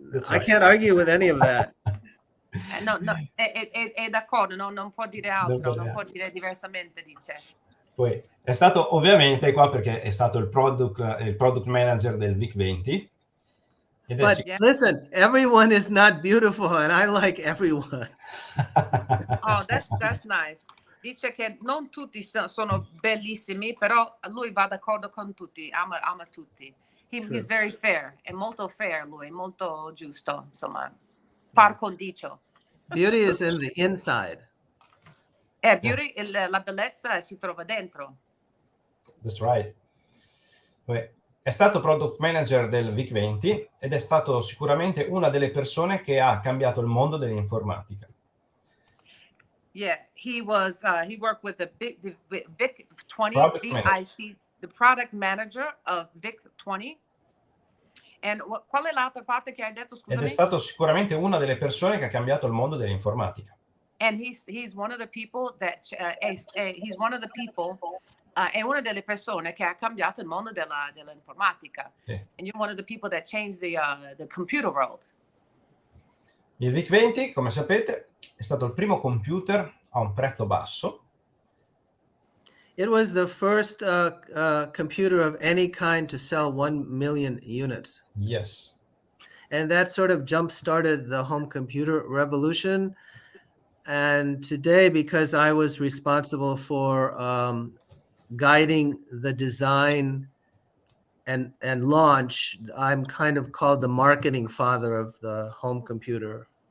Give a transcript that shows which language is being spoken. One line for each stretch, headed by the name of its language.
English: I can't argue with any of that.
Italian: No, è d'accordo, non può dire altro, non può dire diversamente, dice. Poi è stato ovviamente qua perché è stato il product manager del Vic20.
English: But listen, everyone is not beautiful and I like everyone. Oh, that's nice.
Italian: Dice che non tutti sono bellissimi, però lui va d'accordo con tutti, ama tutti.
English: He's very fair,
Italian: è molto fair lui, molto giusto, insomma, par condicio.
English: Beauty is in the inside.
Italian: Beauty, la bellezza si trova dentro.
English: That's right.
Italian: È stato product manager del Vic20 ed è stato sicuramente una delle persone che ha cambiato il mondo dell'informatica.
English: Yeah, he worked with the Vic20, VIC, the product manager of Vic20.
Italian: And qual è l'altra parte che hai detto, scusami? Ed è stato sicuramente una delle persone che ha cambiato il mondo dell'informatica.
English: And he's one of the people that he's one of the people
Italian: è una delle persone che ha cambiato il mondo dell'informatica.
English: And you're one of the people that changed the computer world.
Italian: Il VIC20, come sapete, è stato il primo computer a un prezzo basso.
English: It was the first computer of any kind to sell 1 million units. Yes. And that sort of jump-started the home computer revolution. And today, because I was responsible for guiding the design and launch, I'm kind of called the marketing father of the home computer.